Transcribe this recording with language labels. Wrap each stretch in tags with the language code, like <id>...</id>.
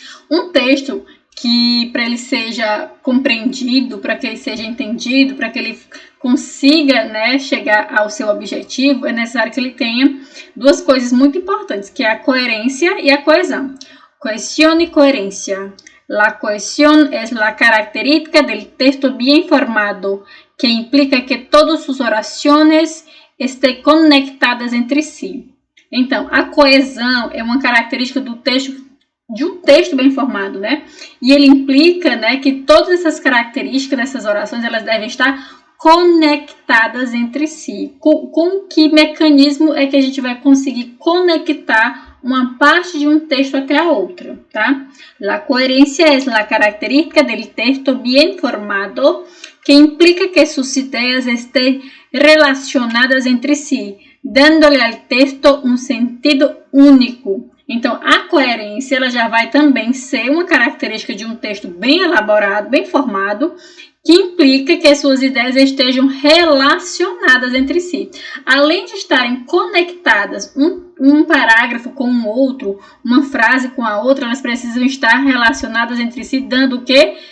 <pt>Um texto que, para ele seja compreendido, para que ele seja entendido, para que ele consiga, né, chegar ao seu objetivo, é necessário que ele tenha duas coisas muito importantes, que é a coerência e a coesão.</pt> <es>Cohesión y coherencia. La cohesión es la característica del texto bien formado, que implica que todas sus oraciones estén conectadas entre si.</es> <pt>Então, a coesão é uma característica do texto, de um texto bem formado, né? E ele implica, né, que todas essas características dessas orações, elas devem estar conectadas entre si. Com que mecanismo é que a gente vai conseguir conectar uma parte de um texto até a outra, tá?</pt> <es>La coherencia es la característica del texto bien formado que implica que sus ideas estén relacionadas entre si, dándole al texto um sentido único.</es> <pt>Então, a coerência ela já vai também ser uma característica de um texto bem elaborado, bem formado, que implica que as suas ideias estejam relacionadas entre si. Além de estarem conectadas, um parágrafo com o outro, uma frase com a outra, elas precisam estar relacionadas entre si, dando o quê?</pt>